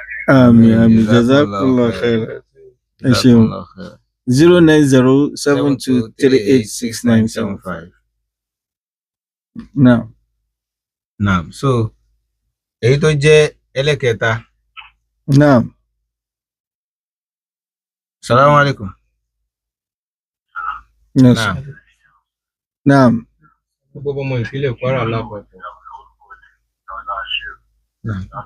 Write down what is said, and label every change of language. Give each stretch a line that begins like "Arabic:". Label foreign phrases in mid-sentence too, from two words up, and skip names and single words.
Yoruba: Àmín àmín
Arabic: جزاكم الله خيرا.
Yoruba: Ẹ ṣeun. 09072386975. Now. Naam. So èyí tó jẹ́ ẹlẹ́kẹta. Naam.
Arabic: سلام عليكم.
Yoruba: Yes. Naam. Gbogbo ọmọ ìpínlẹ̀ Kwara lápapọ̀. Naam.